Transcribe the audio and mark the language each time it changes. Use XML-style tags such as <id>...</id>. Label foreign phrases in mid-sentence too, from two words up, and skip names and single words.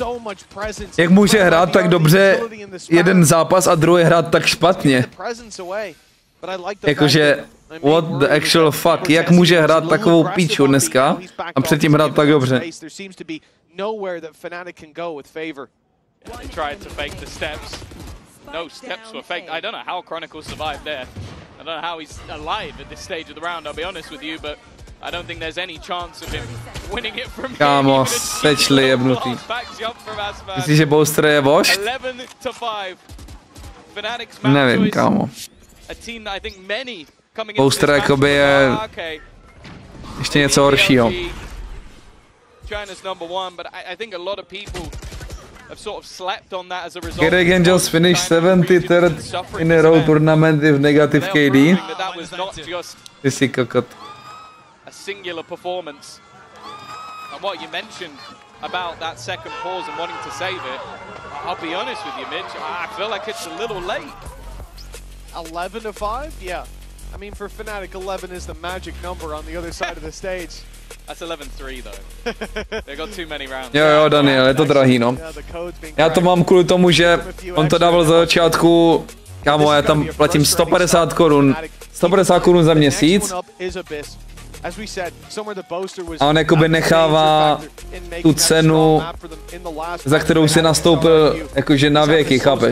<cs>Jak může hrát tak dobře jeden zápas a druhý hrát tak špatně? Jakože,</cs> <en>what the actual fuck,</en> <cs>jak může hrát takovou píču dneska a předtím hrát tak dobře?</cs> <en>He tried to fake the steps. No steps were faked. I don't know how Chronicle survived there. I don't know how he's alive at this stage of the round, I'll be honest with you, but I don't think there's any chance of him winning it from here.</en> <cs>Kámo, sečli jebnutý. Myslíš, že Boaster je vošt? Nevím, kámo. Boaster jakoby je ještě něco horšího.</cs> <en>Kerrigan just finished 73rd in a row tournament with negative KD.</en> <cs>Ty jsi kokot.</cs> <en>A singular performance. And what you mentioned about that second pause and wanting to save it, I'll be honest with you, Mitch, I feel like it's a little late. 11-5? Yeah. I mean, for FNATIC, 11 is the magic number on the other side of the stage. That's 11-3 though. They got too many rounds.</en> <cs>Jo, Daniel, je to drahý, no. Já to mám kvůli tomu, že on to dával za začátku, kámo, já tam platím 150 korun. 150 korun za měsíc. A on jakoby nechává tu cenu, za kterou si nastoupil jakože na věky, chápeš?</cs>